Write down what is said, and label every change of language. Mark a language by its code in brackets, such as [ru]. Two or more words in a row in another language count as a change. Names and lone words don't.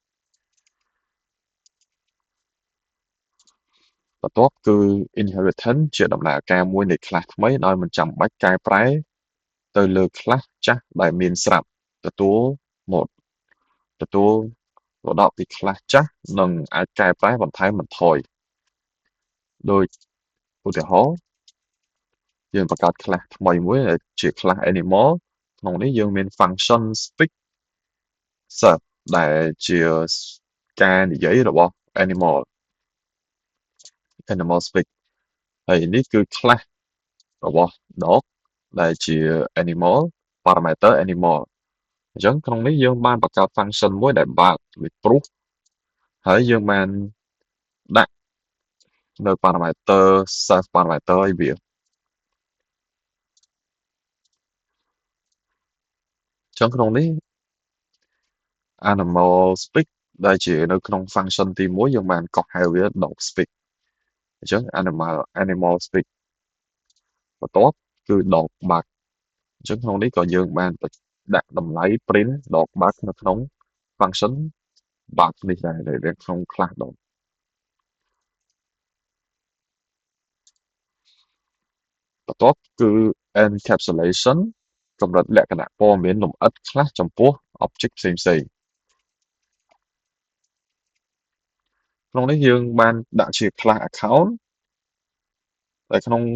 [km] បន្ទាប់គឺ inheritance ជាដំណើរការមួយនៃ class ថ្មីដោយមិនចាំបាច់កែប្រែទៅលើ class ចាស់ដែលមានស្រាប់ទទួលមក ដកពី class ចាស់និងអាចកែប្រែបន្ថែមបន្ថយដោយឧទាហរណ៍យើងបង្កើត class ថ្មីមួយដែលជា [en] class animal [km] ក្នុងនេះយើងមាន [en] function speak serve [km] ដែលជាការនិយាយរបស់ animal speak ហើយនេះគឺ class របស់ dog ដែលជា [en] animal parameter animal [km] អញ្ចឹងក្នុងនេះយើងបានបង្កើត function មួយដែល bark ពីព្រោះហើយយើងបានដាក់នៅ parameter [en] self parameter [km] ឲ្យវាអ ញ្ចឹងក្នុងនេះ [en] animal speak [km] ដែលជានៅក្នុង function ទី1យើងបានកោះហៅវា [en] dog speak [km] អញ្ចឹង [en] animal speak [km] បន្ទាប់គឺ [en] dog bark [km] អញ្ចឹងក្នុងនេះក៏យើងបានដាក់តម្លៃ [en] print dog bark [km] នៅក្នុង [en] function bark [km] នេះដែរដែលក្នុង [en] class dog [km] បន្ទាប់គឺ encapsulation កម្រិតលក្ខណៈព័ត៌មានលម្អិតខ្លះចំពោះ object ផ្សេងៗក្នុងនេះយើងបានដាក់ជា [en] class account [km] តែក្នុង